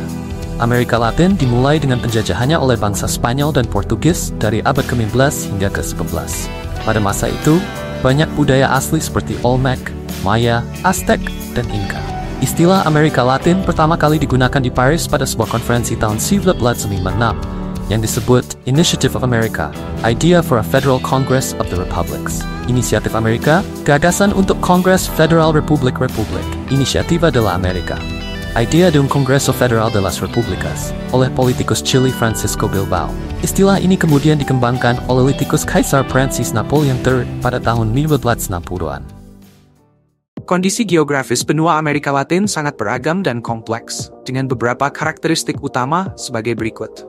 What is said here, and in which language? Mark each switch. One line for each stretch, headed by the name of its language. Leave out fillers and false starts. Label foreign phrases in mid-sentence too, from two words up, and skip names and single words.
Indonesian: Amerika Latin dimulai dengan penjajahannya oleh bangsa Spanyol dan Portugis dari abad ke-15 hingga ke-19. Pada masa itu, banyak budaya asli seperti Olmec, Maya, Aztec, dan Inca. Istilah Amerika Latin pertama kali digunakan di Paris pada sebuah konferensi tahun 1956 yang disebut Initiative of America, Idea for a Federal Congress of the Republics. Inisiatif Amerika, gagasan untuk Kongres Federal Republik,
Spanish: Iniciativa de la America. Idea de un Congreso Federal de las Repúblicas,
Indonesian: oleh politikus Chile Francisco Bilbao. Istilah ini kemudian dikembangkan oleh politikus Kaisar Prancis Napoleon III pada tahun 1960-an. Kondisi geografis benua Amerika Latin sangat beragam dan kompleks, dengan beberapa karakteristik utama sebagai berikut.